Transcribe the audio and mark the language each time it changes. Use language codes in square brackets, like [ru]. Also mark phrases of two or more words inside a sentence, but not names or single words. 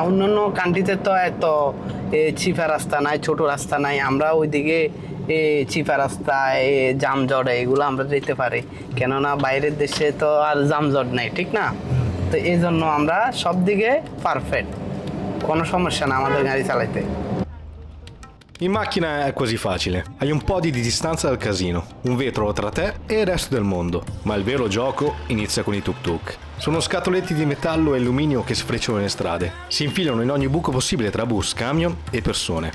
[bn] অন্যান্য কান্ট্রিতে তো এত চিপা রাস্তা নাই, ছোট রাস্তা নাই, আমরা ওইদিকে চিপা রাস্তা জামজট এগুলো আমরা যেতে পারি, কেননা বাইরের দেশে তো আর জামজট নেই, ঠিক না? তো এই জন্য আমরা সব দিকে পারফেক্ট, কোনো সমস্যা না আমাদের গাড়ি চালাইতে। [it] In macchina è quasi facile, hai un po' di distanza dal casino, un vetro tra te e il resto del mondo, ma il vero gioco inizia con i tuk-tuk. Sono scatoletti di metallo e alluminio che sfrecciano le strade, si infilano in ogni buco possibile tra bus, camion e persone.